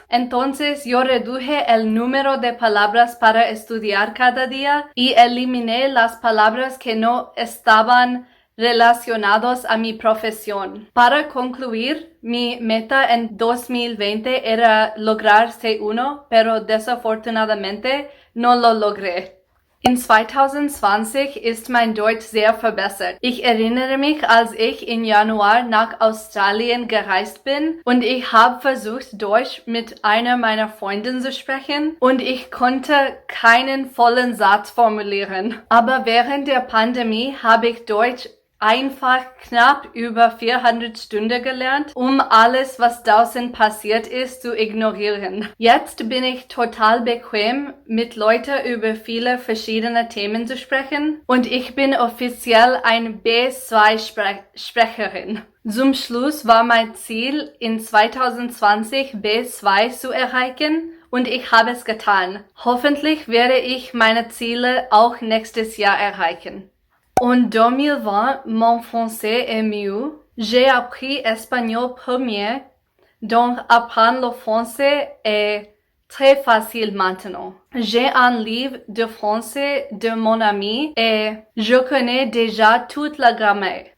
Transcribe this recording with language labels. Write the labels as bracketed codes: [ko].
[es] Entonces yo reduje el número de palabras para estudiar cada día y eliminé las palabras que no estaban relacionados a mi profesión. Para concluir, mi meta en 2020 era lograr C1, pero desafortunadamente no lo logré. [de] In 2020 ist mein Deutsch sehr verbessert. Ich erinnere mich, als ich im Januar nach Australien gereist bin und ich habe versucht, Deutsch mit einer meiner Freundinnen zu sprechen und ich konnte keinen vollen Satz formulieren. Aber während der Pandemie habe ich Deutsch einfach knapp über 400 Stunden gelernt, um alles, was draußen passiert ist, zu ignorieren. Jetzt bin ich total bequem, mit Leuten über viele verschiedene Themen zu sprechen und ich bin offiziell ein B2-Sprecherin. Zum Schluss war mein Ziel, in 2020 B2 zu erreichen und ich habe es getan. Hoffentlich werde ich meine Ziele auch nächstes Jahr erreichen. [fr] En 2020, mon français est mieux. J'ai appris espagnol premier, donc apprendre le français est très facile maintenant. J'ai un livre de français de mon ami et je connais déjà toute la grammaire.